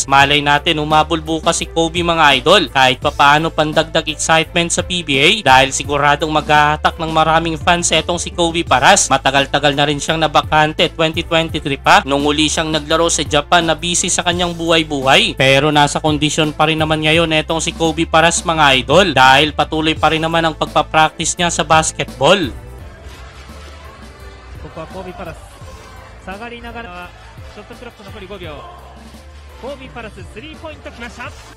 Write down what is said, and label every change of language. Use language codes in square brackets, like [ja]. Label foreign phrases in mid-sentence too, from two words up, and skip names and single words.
[tl] Malay natin umabol bukas si Kobe mga idol. Kahit papaano pandagdag excitement sa PBA dahil siguradong maghahatak ng maraming fans etong si Kobe Paras. Matagal-tagal na rin siyang nabakante, 2023 pa nung uli siyang naglaro sa Japan na busy sa kanyang buhay-buhay. Pero nasa kondisyon pa rin naman ngayon etong si Kobe Paras mga idol dahil patuloy pa rin naman ang pagpapractice niya sa basketball. [ja] ここはコービーパラス下がりながらショットクロック残り5秒コービーパラススリーポイントきました。